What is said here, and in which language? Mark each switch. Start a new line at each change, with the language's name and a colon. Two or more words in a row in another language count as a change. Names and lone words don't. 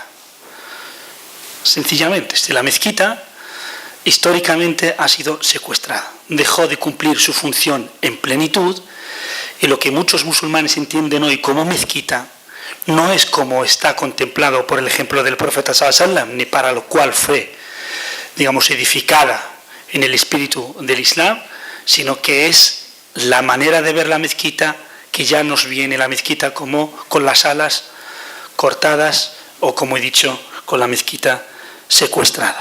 Spanish: Sencillamente, la mezquita históricamente ha sido secuestrada, dejó de cumplir su función en plenitud, y lo que muchos musulmanes entienden hoy como mezquita no es como está contemplado por el ejemplo del profeta
Arabic: صلى الله عليه وسلم,
Spanish: ni para lo cual fue, digamos, edificada en el espíritu del Islam, sino que es la manera de ver la mezquita que ya nos viene la mezquita como con las alas cortadas o, como he dicho, con la mezquita secuestrada.